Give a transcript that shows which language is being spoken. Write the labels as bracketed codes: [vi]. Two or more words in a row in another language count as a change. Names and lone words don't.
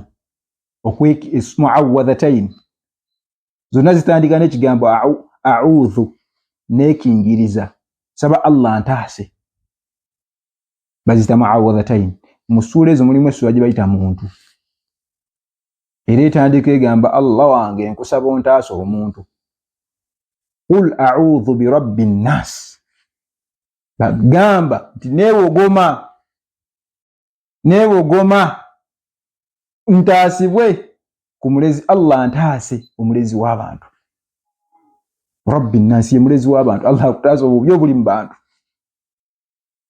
[lg] Muawwadhataini zonna zitandika n'ekigambo a'udhu, n'ekingiriza, saba Allah ntaase. Baziyita muawwadhataini. Mu ssuula ezo mulimu essuula gye bayita muntu. Era etandika egamba Allah wange nkusaba ontaase omuntu. [ar] قل أعوذ برب الناس, [lg] bagamba nti neewogoma ntaasibwe ku mulezi Allah ntaase, omulezi w'abantu. [ar] رب الناس [lg] ye mulezi w'abantu. Allah akutaase obubi obuli mu bantu.